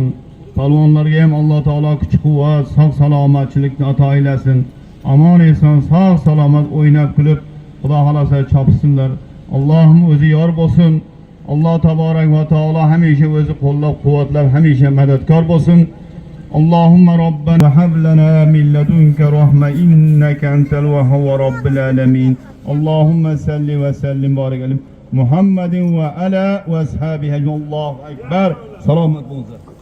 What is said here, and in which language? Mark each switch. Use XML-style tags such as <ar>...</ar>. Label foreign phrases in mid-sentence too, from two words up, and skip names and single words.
<uz>Palvonlarga ham Alloh taolo kuch-quvvat, sog' salomatchilikni ato aylasin. Amon eson, sog' salomat o'ynab kulib Xudo xolasa chopsinlar. Allohim o'zi yor bo'lsin. Alloh</uz> <ar>تبارك وتعالى</ar> <uz>hamisha o'zi qo'llab-quvvatlab, hamisha madadkor bo'lsin.</uz> <ar>اللهم ربنا هب لنا من لدنك رحمة إنك أنت الوهاب رب العالمين. اللهم صل وسلم بارك عليه محمد وعلى وأصحابه الله أكبر.</ar> <uz>Salomat bo'linglar.</uz>